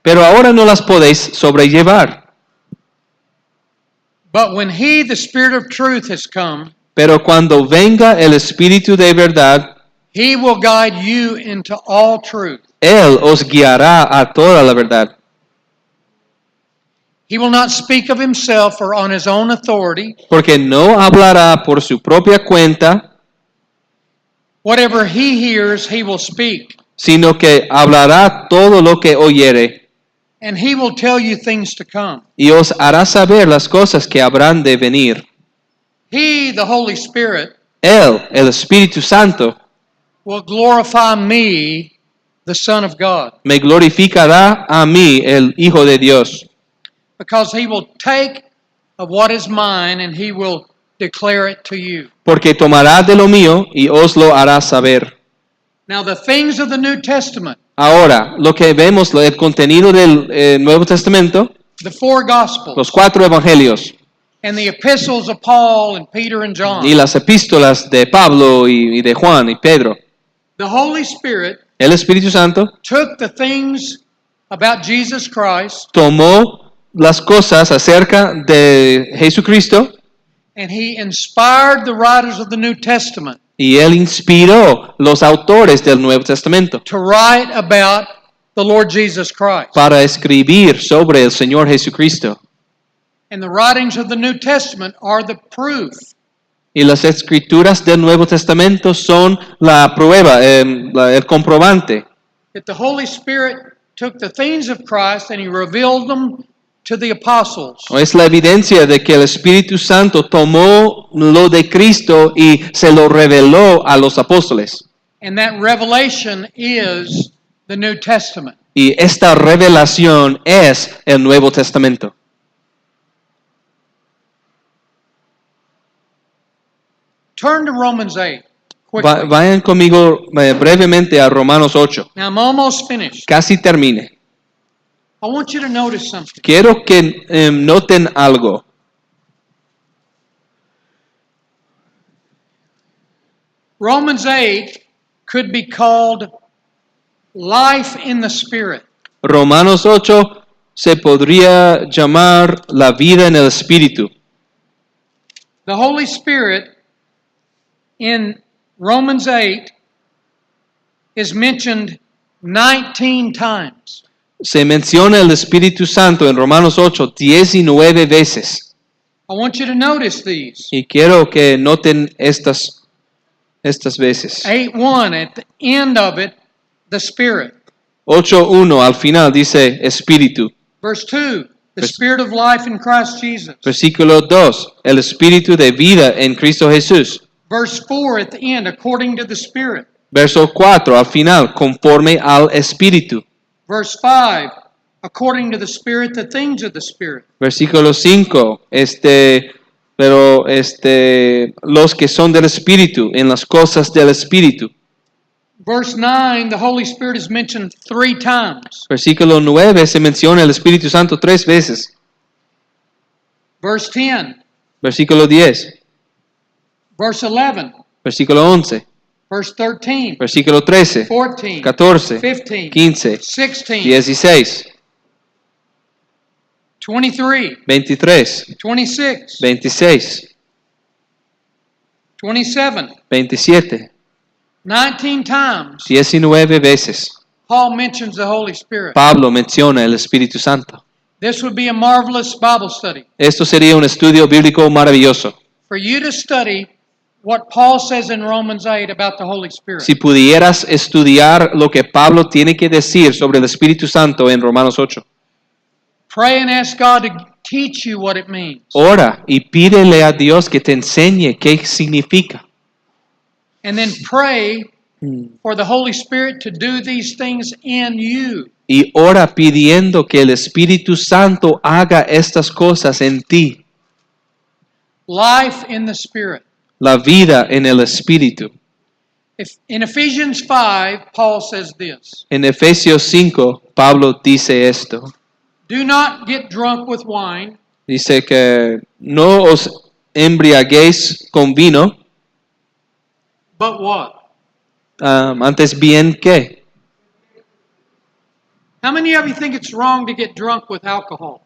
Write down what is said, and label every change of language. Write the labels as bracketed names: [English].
[Spanish] pero ahora no las podéis sobrellevar. [English] But when he, the Spirit of truth, has come, [Spanish] Pero cuando venga el Espíritu de verdad, [English] he will guide you into all truth. [Spanish] Él os guiará a toda la verdad. [English] He will not speak of himself or on his own authority. [Spanish] Porque no hablará por su propia cuenta, [English] Whatever he hears, he will speak. [Spanish] sino que hablará todo lo que oyere, [English] And he will tell you things to come. [Spanish] y os hará saber las cosas que habrán de venir. [English] He, the Holy Spirit, [Spanish] Él, el Espíritu Santo, [English] will glorify me, the Son of God, [Spanish] me glorificará a mí, el Hijo de Dios, [English] because he will take of what is mine and he will declare it to you. [Spanish] porque tomará de lo mío y os lo hará saber. [English] Now, the things of the New Testament, [Spanish] Ahora, lo que vemos, el contenido del Nuevo Testamento, [English] the four Gospels, [Spanish] los 4 evangelios [English] and the epistles of Paul and Peter and John, [Spanish] y las epístolas de Pablo y de Juan y Pedro, [English] the Holy Spirit [Spanish] el Espíritu Santo [English] took the things about Jesus Christ [Spanish] tomó las cosas acerca de Jesucristo [English] and he inspired the writers of the New Testament [Spanish] y él inspiró los autores del Nuevo Testamento [English] to write about the Lord Jesus Christ. [Spanish] para escribir sobre el Señor Jesucristo. [English] And the writings of the New Testament are the proof [Spanish] Y las escrituras del Nuevo Testamento son la prueba, el comprobante [English] that the Holy Spirit took the things of Christ and he revealed them to the apostles. [Spanish] o es la evidencia de que el Espíritu Santo tomó lo de Cristo y se lo reveló a los apóstoles. [English] And that revelation is the New Testament. [Spanish] Y esta revelación es el Nuevo Testamento. [English] Turn to Romans 8 quickly. [Spanish] Vayan conmigo brevemente a Romanos 8. [English] Now I'm almost finished. [Spanish] Casi termine. [English] I want you to notice something. [Spanish] Quiero que noten algo. [English] Romans 8 could be called life in the Spirit. [Spanish] Romanos 8 se podría llamar la vida en el Espíritu. [English] The Holy Spirit in Romans 8 is mentioned 19 times. [Spanish] Se menciona el Espíritu Santo en Romanos 8 19 veces. [English] I want you to notice these. [Spanish] Y quiero que noten estas veces. [English] 8:1 at the end of it, the Spirit. [Spanish] 8:1 al final dice Espíritu. [English] Verse 2, the Spirit of life in Christ Jesus. [Spanish] Versículo 2, el Espíritu de vida en Cristo Jesús. [English] Verse 4 at the end, according to the Spirit. [Spanish] Verso 4 al final, conforme al Espíritu. [English] Verse 5, according to the Spirit, the things of the Spirit. [Spanish] Versículo 5, los que son del Espíritu, en las cosas del Espíritu. [English] Verse 9, the Holy Spirit is mentioned 3 times. [Spanish] Versículo 9 se menciona el Espíritu Santo 3 veces. [English] Verse 10, [Spanish] Versículo 10, [English] verse 11, [Spanish] versículo 11, [English] verse 13, [Spanish] versículo 13, [English] 14, [Spanish] 14, [English] 15, [Spanish] 15, [English] 16, [Spanish] 16, [English] 23, [Spanish] 23, [English] 26, [Spanish] 26, [English] 27, [Spanish] 27, [English] 19 times [Spanish] 19 veces. [English] Paul mentions the Holy Spirit. [Spanish] Pablo menciona el Espíritu Santo. [English] This would be a marvelous Bible study [Spanish] Esto sería un estudio bíblico maravilloso. [English] for you to study what Paul says in Romans 8 about the Holy Spirit. [Spanish] Si pudieras estudiar lo que Pablo tiene que decir sobre el Espíritu Santo en Romanos 8. [English] Pray and ask God to teach you what it means. [Spanish] Ora y pídele a Dios que te enseñe qué significa. [English] And then pray for the Holy Spirit to do these things in you. [Spanish] Y ora pidiendo que el Espíritu Santo haga estas cosas en ti. [English] Life in the Spirit. [Spanish] La vida en el Espíritu. [English] In Ephesians 5, Paul says this. [Spanish] En Efesios 5, Pablo dice esto. [English] Do not get drunk with wine, [Spanish] Dice que no os embriaguéis con vino, [English] but what? [Spanish] antes bien que. How many of you think it's wrong to get drunk with alcohol?